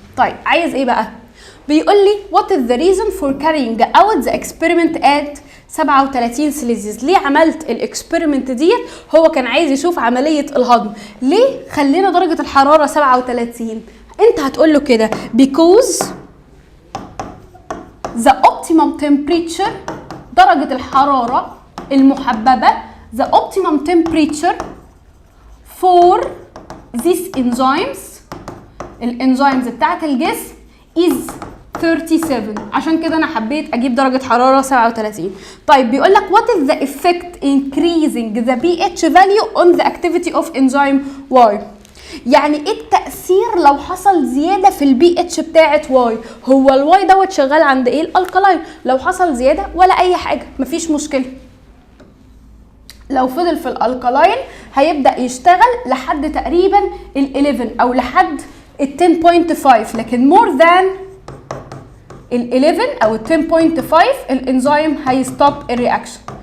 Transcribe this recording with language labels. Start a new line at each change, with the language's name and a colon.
Arabic: طيب عايز ايه بقى؟ بيقول لي
English: what is the reason for carrying out the experiment at 37 Celsius.
Arabic: ليه عملت الاكسبيرمنت ديت؟ هو كان عايز يشوف عمليه الهضم. ليه خلينا درجه الحراره 37؟ انت هتقول له كده
English: because the optimum temperature،
Arabic: درجه الحراره المحببه
English: the optimum temperature for these enzymes،
Arabic: الانزيمز بتاعت الجسم
English: is 37.
Arabic: عشان كده انا حبيت اجيب درجه حراره 37. طيب بيقول لك
English: what is the effect increasing the pH value on the activity of enzyme Y.
Arabic: يعني ايه التاثير لو حصل زياده في البي اتش بتاعت واي؟ هو الواي دوت شغال عند ايه؟ الالكالاين. لو حصل زياده ولا اي حاجه مفيش مشكله، لو فضل في الالكالاين هيبدا يشتغل لحد تقريبا ال11 او لحد ال 10.5، لكن مور ذان ال11 او ال 10.5 الانزيم هيستوب الرياكشن.